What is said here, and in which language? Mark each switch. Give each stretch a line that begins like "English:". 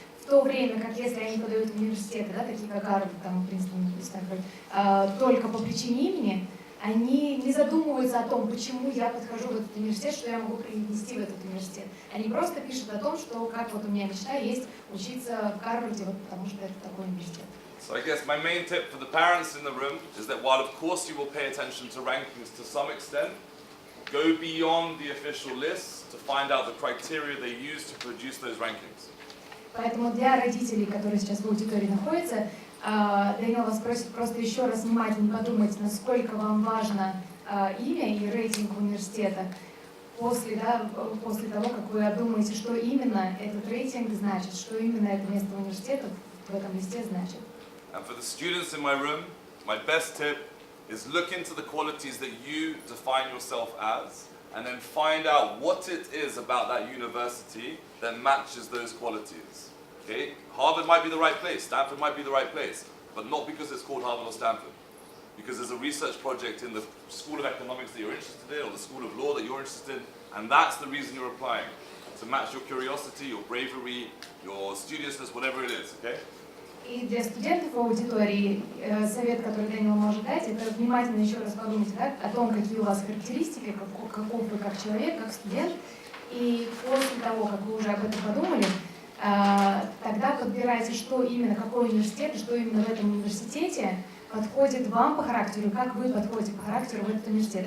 Russian: В то время, как если они подают в университеты, да, такие как Гарвард, там, Принстон, Стэнфорд, только по причине имени, они не задумываются о том, почему я подхожу в этот университет, что я могу принести в этот университет. Они просто пишут о том, что как вот у меня мечта есть учиться в Гарварде, вот потому что это такой университет.
English: So I guess my main tip for the parents in the room is that while of course you will pay attention to rankings to some extent, go beyond the official list to find out the criteria they use to produce those rankings.
Russian: Поэтому для родителей, которые сейчас в аудитории находятся, Дэниел вас просит просто еще раз внимательно подумать, насколько вам важно имя и рейтинг университета после того, как вы обдумаете, что именно этот рейтинг значит, что именно это место университета в этом листе значит.
English: And for the students in my room, my best tip is look into the qualities that you define yourself as, and then find out what it is about that university that matches those qualities. Okay? Harvard might be the right place, Stanford might be the right place, but not because it's called Harvard or Stanford. Because there's a research project in the School of Economics that you're interested in, or the School of Law that you're interested in, and that's the reason you're applying. To match your curiosity, your bravery, your studiousness, whatever it is, okay?
Russian: И для студентов в аудитории совет, который Дэниел может дать, это внимательно еще раз подумать, да, о том, какие у вас характеристики, каков вы как человек, как студент. И после того, как вы уже об этом подумали, тогда подбирайте, что именно, какой университет и что именно в этом университете подходит вам по характеру, как вы подходите по характеру в этот университет.